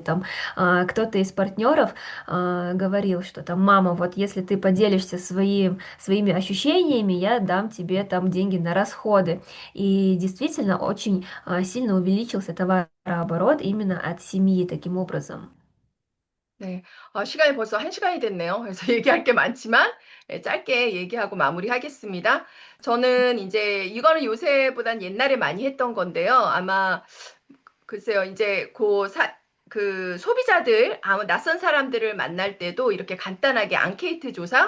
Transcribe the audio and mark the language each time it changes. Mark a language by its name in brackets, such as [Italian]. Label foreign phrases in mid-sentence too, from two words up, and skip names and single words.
[Russian] Там кто-то из партнеров говорил, что там, мама, вот если ты поделишься своими ощущениями, я дам тебе там деньги на расходы. И действительно очень сильно увеличился товарооборот именно от семьи таким образом. [Korean] 네, 시간이 벌써 한 시간이 됐네요. 그래서 얘기할 게 많지만 짧게 얘기하고 마무리하겠습니다. 저는 이제 이거는 요새보단 옛날에 많이 했던 건데요. 아마 글쎄요, 이제 그 소비자들, 아무 낯선 사람들을 만날 때도 이렇게 간단하게 앙케이트 조사,